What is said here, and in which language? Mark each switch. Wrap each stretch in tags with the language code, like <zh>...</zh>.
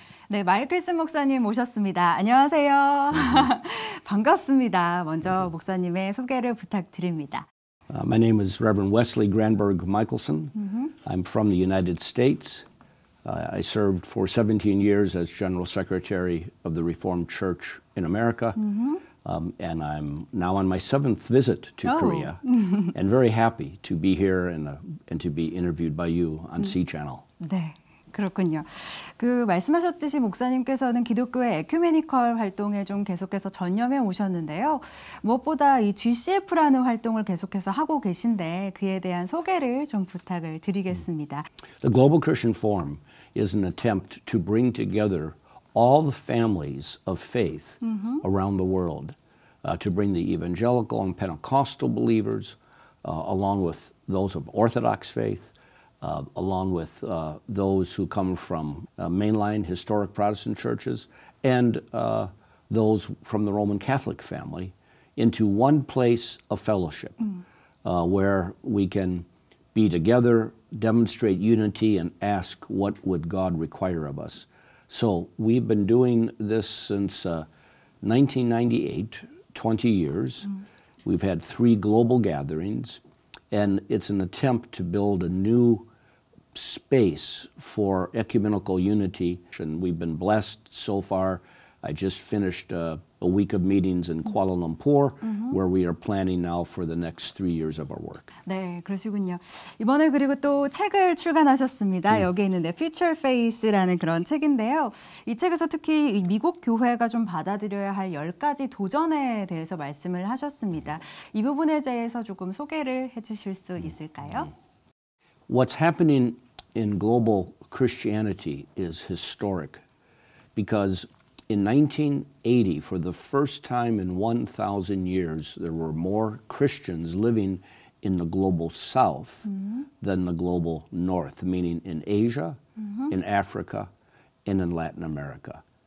<ko>네, 마이클슨 목사님 모셨습니다. 안녕하세요. 반갑습니다. 먼저 목사님의 소개를 부탁드립니다.</ko> <en>My name is Reverend Wesley Granberg Michelson. I'm from the United States. I served for 17 years as General Secretary of the Reformed Church in America. And I'm now on my 7th visit to Korea and very happy to be here and to be interviewed by you on C-Channel.</en> <ko>네. 그렇군요. 말씀하셨듯이 목사님께서는 기독교의 에큐메니컬 활동에 좀 계속해서 전념해 오셨는데요. 무엇보다 이 GCF라는 활동을 계속해서 하고 계신데 그에 대한 소개를 좀 부탁을 드리겠습니다.</ko> <en>The Global Christian Forum is an attempt to bring together all the families of faith around the world, to bring the evangelical and Pentecostal believers, along with those of Orthodox faith, along with those who come from mainline historic Protestant churches, and those from the Roman Catholic family into one place of fellowship where we can be together, demonstrate unity, and ask what would God require of us. So we've been doing this since 1998, 20 years. We've had 3 global gatherings, and it's an attempt to build a new space for ecumenical unity. And we've been blessed so far. I just finished a week of meetings in Kuala Lumpur, where we are planning now for the next 3 years of our work.</en> <ko>네, 그러시군요. 이번에 그리고 또 책을 출간하셨습니다. 여기 있는 Future Faith라는 그런 책인데요. 이 책에서 특히 미국 교회가 좀 받아들여야 할 10가지 도전에 대해서 말씀을 하셨습니다. 이 부분에 대해서 조금 소개를 해주실 수 있을까요?</ko> <en>What's happening in global Christianity is historic because in 1980, for the first time in 1,000 years, there were more Christians living in the global south than the global north, meaning in Asia, in Africa, and in Latin America.</en>